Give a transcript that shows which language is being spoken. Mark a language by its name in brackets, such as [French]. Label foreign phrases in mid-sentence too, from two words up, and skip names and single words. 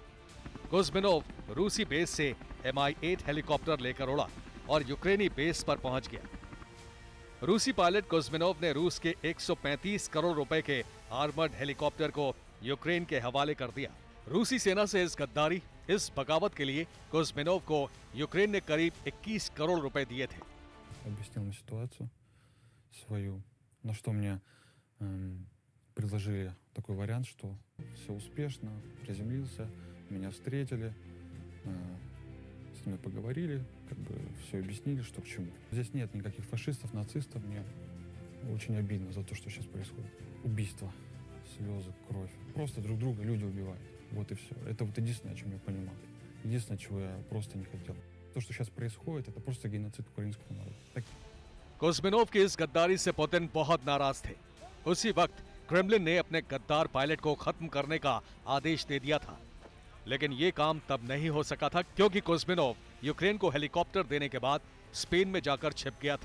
[Hindi] कोज़्मिनोव रूसी बेस से Mi-8 हेलीकॉप्टर लेकर उड़ा और यूक्रेनी बेस पर पहुंच गया। रूसी पायलट कोज़्मिनोव ने रूस के 135 करोड़ रुपए के [English] armored helicopter [Hindi] को यूक्रेन के हवाले कर दिया। रूसी सेना से इस गद्दारी, इस बगावत के लिए कोज़्मिनोव को यूक्रेन ने करीब 21 करोड़ रुपए दिए थे। [Russian] Объяснил ситуацию свою, на что мне предложили такой вариант, что все успешно, приземлился, меня встретили, с ними поговорили, как бы все объяснили, что к чему. Здесь нет никаких фашистов, нацистов, мне очень обидно за то, что сейчас происходит. Убийство, слезы, кровь. Просто друг друга люди убивают. Вот и все. Это вот единственное, о чем я понимал. Единственное, чего я просто не хотел. то, что сейчас происходит, это просто геноцид украинского народа. [Hindi] कुज़्मिनोव की इस गद्दारी से पुतिन बहुत नाराज थे। उसी वक्त क्रेमलिन ने अपने गद्दार पायलट को खत्म करने का आदेश दे दिया था, लेकिन ये काम तब नहीं हो सका था क्योंकि कुज़्मिनोव यूक्रेन को हेलीकॉप्टर देने के बाद स्पेन में जाकर छिप गया था।